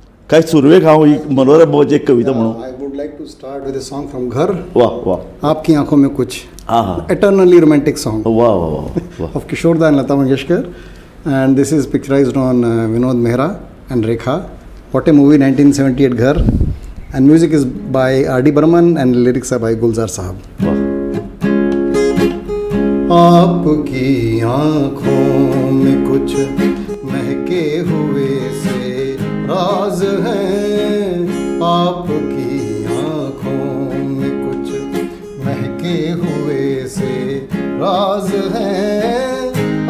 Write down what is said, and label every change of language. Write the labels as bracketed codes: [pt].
[gom] काय सुरवेक हांव ही मनोहर बाबाची एक कविता म्हणूं. [en] I would like to start with a song from Ghar. वाह वाह. [hi] आपकी आंखों में कुछ. हाँ. [en] Eternally romantic song. वाह वाह वाह. Of Kishore Da and Lata Mangeshkar, and this is picturized on Vinod Mehra and Rekha. What a movie, 1978 Ghar, and music is by R.D. Burman and lyrics are by Gulzar Sahab. [hi] आपकी आँखों में कुछ महके हुए से राज हैं. आपकी आँखों में कुछ महके हुए से राज हैं.